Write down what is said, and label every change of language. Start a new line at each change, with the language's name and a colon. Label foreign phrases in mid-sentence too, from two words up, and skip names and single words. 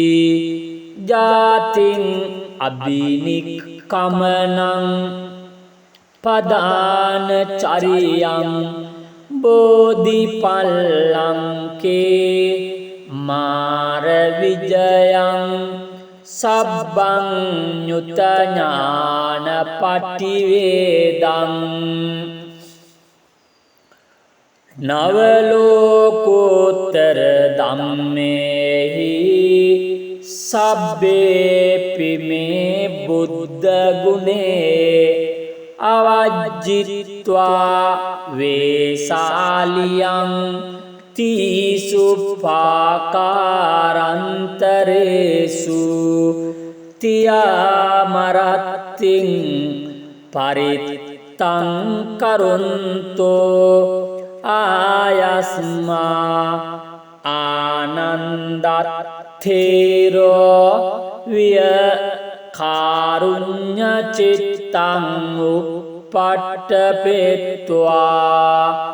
Pali: ජාතින් අබිනික්කමනං පදාන චරියං බෝධිපල්ලංකේ මාර විජයං සබ්බං ඤුත ඥාන පටිවේදං නවලෝකෝත්තර ධම්මේහි සබ්බේපි මේ බුද්ධ ගුණේ අවජ්ජිත්වා වේසාලියං තීසුපාකාරන්තරේසු තියාමරත්තිං පරිත්තං කරුන්තෝ ආයස්මා ආනන්දත්තේරෝ විය කාරුණ්‍ය චිත්තං උපට්ඨපෙත්වා